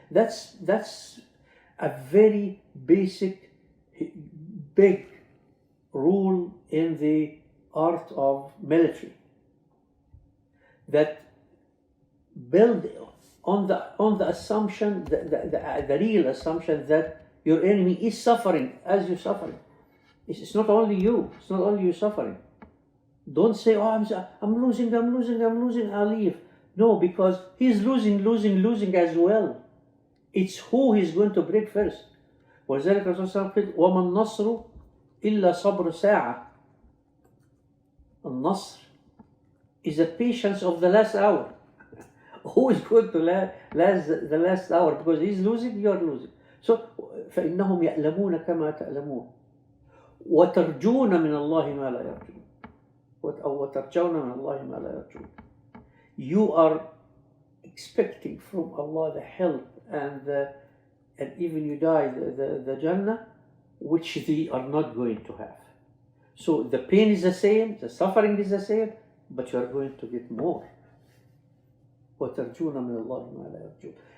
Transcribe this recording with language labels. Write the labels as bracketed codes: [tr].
[en] That's a very basic, big rule in the art of military, that build on the assumption, the real assumption that your enemy is suffering as you're suffering. It's not only you. It's not only you suffering. Don't say, oh, I'm losing, I'll leave. No, because he's losing as well. It's who he's going to break first. [ar] وذلك الرسول صلى الله عليه وسلم قال وما النصر إلا صبر ساعة. [en] النصر is the patience of the last hour. Who is going to last the last hour? Because he's losing, you're losing. So [ar] فإنهم يعلمون كما تعلمون وترجون من الله ما لا يرجون. وترجون من الله ما لا يرجون. [en] You are expecting from Allah the help and even you die the Jannah, which they are not going to have. So the pain is the same, the suffering is the same, but you are going to get more. [ar] وترجون من الله ما لا يرجون.